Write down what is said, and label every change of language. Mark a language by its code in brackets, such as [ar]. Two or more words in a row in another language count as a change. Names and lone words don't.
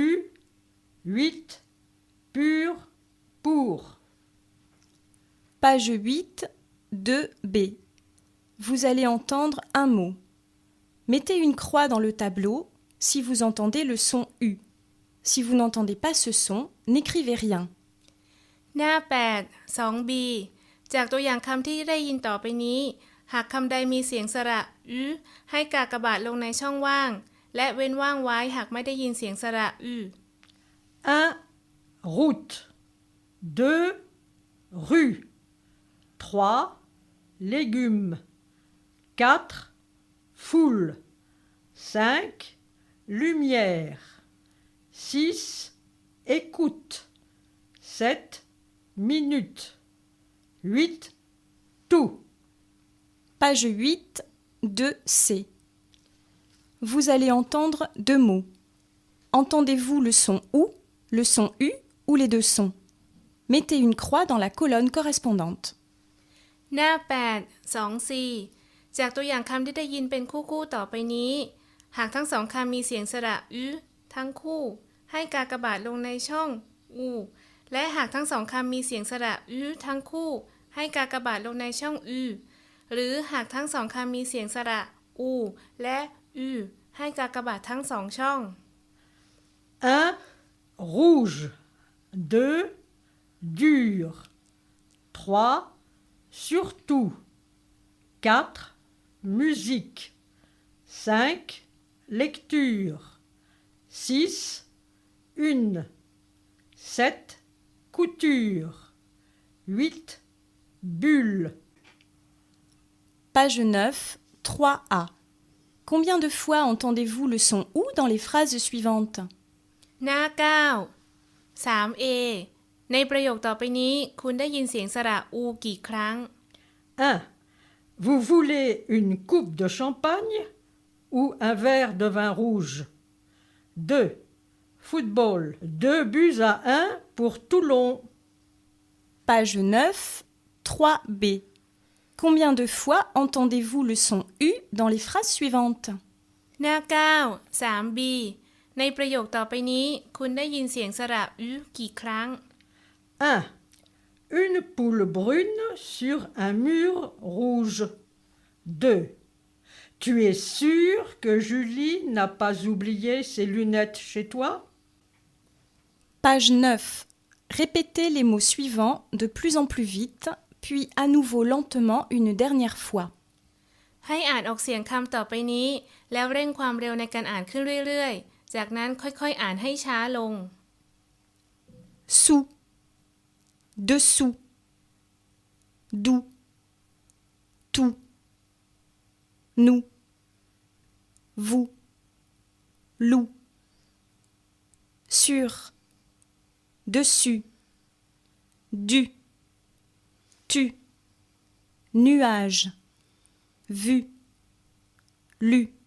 [fr] 8. Pur, pour. Page 8, 2b. Vous allez entendre un mot. Mettez une croix dans le tableau si vous entendez le son U. Si vous n'entendez pas ce son, n'écrivez rien. [th] หน้า 8 2b จากตัวอย่างคำที่ได้ยินต่อไปนี้ หากคำใดมีเสียงสระอึให้กากบาทลงในช่องว่าง และเว้นว่างไว้หากไม่ได้ยินเสียงสระอึ [fr] 1. Route. 2. Rue. 3. Légumes. 4. Foule. 5. Lumière. 6. Écoute. 7. Minute. 8. Tout. Page 8, 2c. Vous allez entendre deux mots. Entendez-vous le son OU, le son U ou les deux sons? Mettez une croix dans la colonne correspondante. [th] หน้า 8 2c จากตัวอย่างคำที่ได้ยินเป็นคู่ๆต่อไปนี้ หากทั้งสองคำมีเสียงสระอึทั้งคู่ ให้กากบาทลงในช่องอูและหากทั้งสองคำมีเสียงสระอึทั้งคู่ ให้กากบาทลงในช่องอืหรือหากทั้งสองคำมีเสียงสระอูและอืให้กากบาททั้งสองช่อง [fr] 1. Rouge. 2. Dur. 3. Surtout. 4. Musique. 5. Lecture. 6. Une. 7. Couture. 8. Bulle. Page 9, 3a. Combien de fois entendez-vous le son OU dans les phrases suivantes? [th] หน้า 9 3a ในประโยคต่อไปนี้คุณได้ยินเสียงสระอูกี่ครั้ง [fr] 1. Vous voulez une coupe de champagne ou un verre de vin rouge? 2. Football. 2 buts à 1 pour Toulon. Page 9, 3b. Combien de fois entendez-vous le son U dans les phrases suivantes? [th] หน้า 9 3b ในประโยคต่อไปนี้คุณได้ยินเสียงสระอึกี่ครั้ง [fr] 1. Une poule brune sur un mur rouge. 2. Tu es sûr que Julie n'a pas oublié ses lunettes chez toi? Page 9. Répétez les mots suivants de plus en plus vite, puis à nouveau lentement une dernière fois. [th] ให้อ่านออกเสียงคำต่อไปนี้ แล้วเร่งความเร็วในการอ่านขึ้นเรื่อยๆ จากนั้นค่อยๆอ่านให้ช้าลง [fr] sous, dessous, doux, tout, nous, vous, loup, sur, dessus, du, tu, nuage, vu, lu.